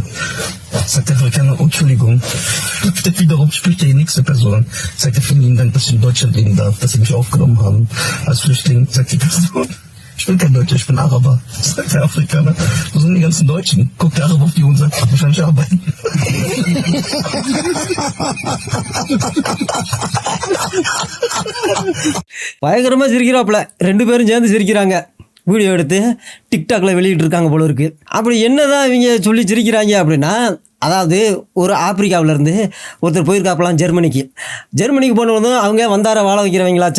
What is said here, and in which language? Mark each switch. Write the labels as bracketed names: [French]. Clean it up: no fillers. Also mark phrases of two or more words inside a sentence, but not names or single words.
[German] Sagt der Afrikaner: Oh, Entschuldigung. Läuft er wiederum, spricht er die nächste Person an. Sagt er: Vielen lieben Dank, dass ich in Deutschland leben darf, dass Sie mich aufgenommen haben als Flüchtling. Sagt die Person: Ich bin kein Deutscher, ich bin Araber. Sagt der Afrikaner: Wo sind die ganzen Deutschen? Guckt der Araber auf die und sagt: Wahrscheinlich arbeiten. [Tamil] பயங்கரமாக சிரிக்கிறாப்புல. ரெண்டு பேரும் சேர்ந்து சிரிக்கிறாங்க. வீடியோ எடுத்து டிக்டாக்ல வெளியிட்டு இருக்காங்க போல இருக்கு. அப்படி என்னதான் இவங்க சொல்லி சிரிக்கிறாங்க அப்படின்னா, அதாவது ஒரு ஆப்பிரிக்காவிலேருந்து ஒருத்தர் போயிருக்காப்பலாம் ஜெர்மனிக்கு போனதும் அவங்க வந்தார வாழ வைக்கிறவங்களாச்சா.